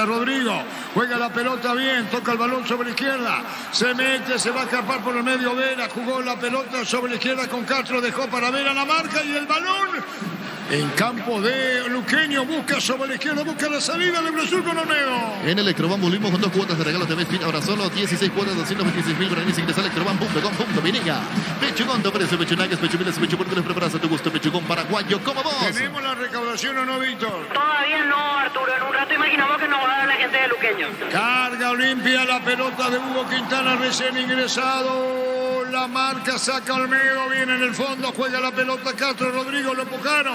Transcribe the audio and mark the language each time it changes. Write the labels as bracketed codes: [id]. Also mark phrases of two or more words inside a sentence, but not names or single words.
[es] Rodrigo juega la pelota bien, toca el balón sobre la izquierda, se mete, se va a escapar por el medio Vera, jugó la pelota sobre la izquierda con Castro, dejó para Vera la marca y el balón en campo de Luqueño, busca sobre la izquierda, busca la salida de Brasil con Olmedo. En Electroban volvimos con 2 cuotas de regalo TV Spin, ahora solo 16 cuotas, 226.000 guaraníes. Ingresa a electroban.com.pinega. Pechugón, te ofrece pechunagues, pechumiles, pechuportes, preparas a tu gusto. Pechugón paraguayo, como vos. ¿Tenemos la recaudación o no, Víctor? Todavía no, Arturo. En un rato imaginamos que nos va a dar la gente de Luqueño. Carga Olimpia, la pelota de Hugo Quintana recién ingresado. La marca, saca Olmedo, viene en el fondo, juega la pelota Castro, Rodrigo, lo empujaron.